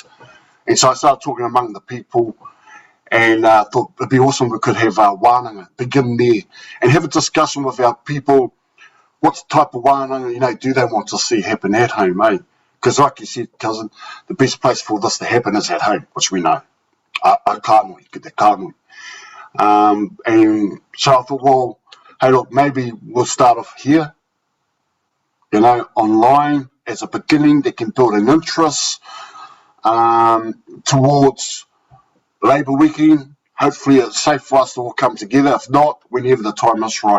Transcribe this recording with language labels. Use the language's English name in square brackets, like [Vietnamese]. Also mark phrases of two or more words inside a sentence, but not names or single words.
[English] And so I started talking among the people, and thought it'd be awesome if we could have wānanga, begin there, and have a discussion with our people. What type of wānanga, do they want to see happen at home, eh? Because like you said, cousin, the best place for this to happen is at home, which we know. [Māori] Kānui, ki te kānui. [English] And so I thought, well, hey, look, maybe we'll start off here, online as a beginning that can build an interest towards Labour weekend. Hopefully it's safe for us to all come together. If not, whenever the time is right.